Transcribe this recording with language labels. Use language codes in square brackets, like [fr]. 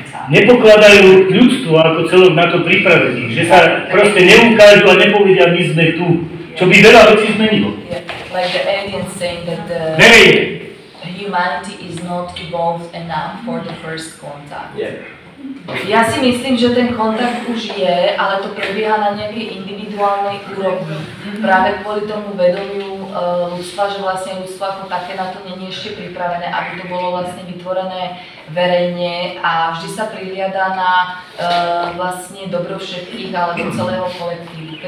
[sk] Nepokladajú ľudstvo ako celok na to pripravený, že sa proste neukážu a nepovedia, my sme tu. Čo by veľa vecí zmenilo. [en] Like the aliens saying that humanity is not evolved enough for the first contact. Yeah. [sk] Ja si myslím, že ten kontakt už je, ale to prebieha na nejakej individuálnej úrovni. Práve kvôli tomu vedomiu ľudstva, že vlastne ľudstvo ako také na to nie je ešte pripravené, aby to bolo vlastne vytvorené verejne a vždy sa prihliada na vlastne dobro všetkých alebo celého kolektívu.